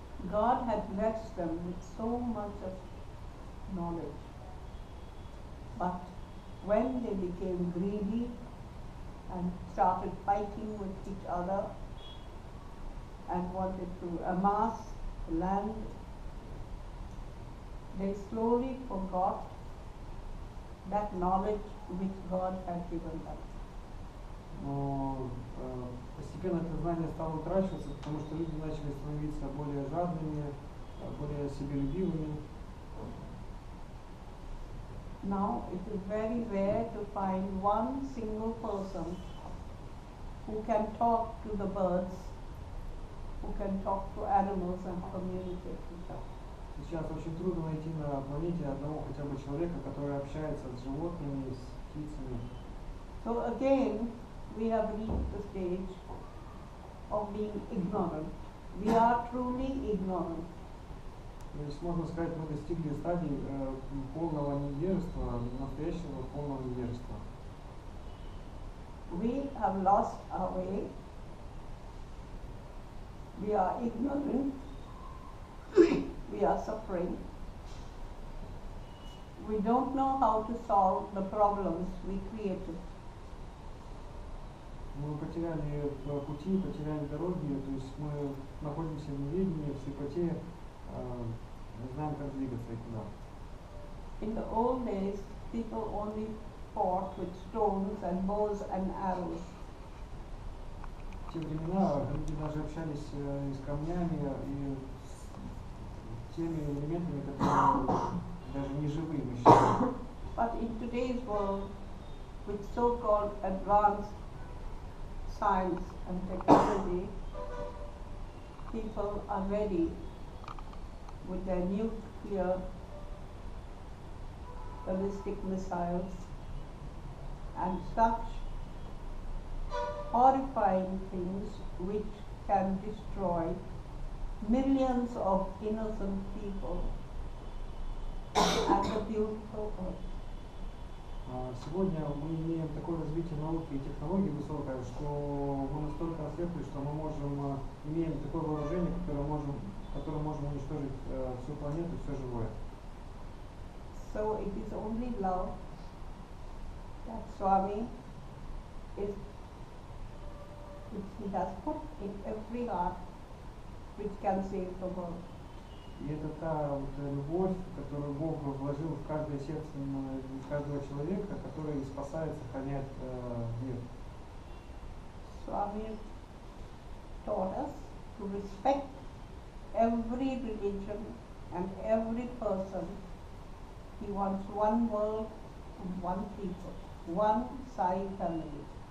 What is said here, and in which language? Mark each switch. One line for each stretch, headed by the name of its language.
English: God had blessed them with so much of knowledge. But when they became greedy and started fighting with each other and wanted to amass land, they slowly forgot that knowledge which God had given them.
Russian: Но постепенно это знание стало утрачиваться, потому что люди начали становиться более жадными, более себелюбивыми.
English: Now it is very rare to find one single person who can talk to the birds, who can talk to animals and communicate with them.
Russian: Сейчас очень трудно найти на планете одного хотя бы человека, который общается с животными, с птицами.
English: So again, we have reached the stage of being ignorant. We are truly ignorant.
Russian: То есть можно сказать, мы достигли стадии полного невежества, настоящего полного невежества.
English: We have lost our way. We are ignorant. We are suffering. We don't know how to solve the problems we created.
Russian: Мы потеряли пути, потеряли дороги, то есть мы находимся в неведении, в слепоте, не знаем, как двигаться и куда.
English: In the old days, people only fought with stones and bows and arrows.
Russian: В те времена люди даже общались и с камнями, и с теми элементами, которые даже не живые мы считаем.
English: But in today's world, with so-called advanced science and technology, people are ready with their nuclear ballistic missiles and such horrifying things which can destroy millions of innocent people and the beautiful earth.
Russian: Сегодня мы имеем такое развитие науки и технологий высокое, что мы настолько ослепли, что мы имеем такое вооружение, которым можем уничтожить всю планету, все живое.
English: So it is only love that Swami is, which he has put in every heart, which can save the world.
Russian: И это та вот любовь, которую Бог вложил в каждое сердце каждого человека, который спасает, сохраняет мир.
English: Swami taught us to respect every religion and every person. He wants one world and one people, one Sai family.